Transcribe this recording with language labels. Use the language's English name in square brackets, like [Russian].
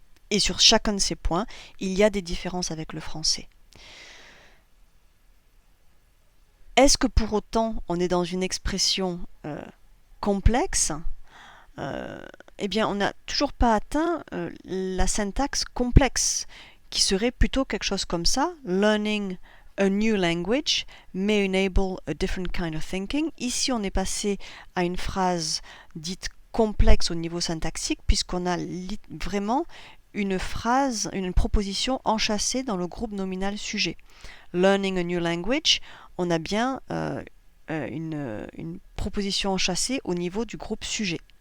[French] Et sur chacun de ces points, il y a des différences avec le français. Est-ce que pour autant on est dans une expression complexe ? Eh bien, on n'a toujours pas atteint la syntaxe complexe, qui serait plutôt quelque chose comme ça. [English] Learning a new language may enable a different kind of thinking. [French] Ici, on est passé à une phrase dite complexe au niveau syntaxique, puisqu'on a vraiment une phrase, une proposition enchâssée dans le groupe nominal sujet. [English] Learning a new language, [French] on a bien une proposition enchâssée au niveau du groupe sujet.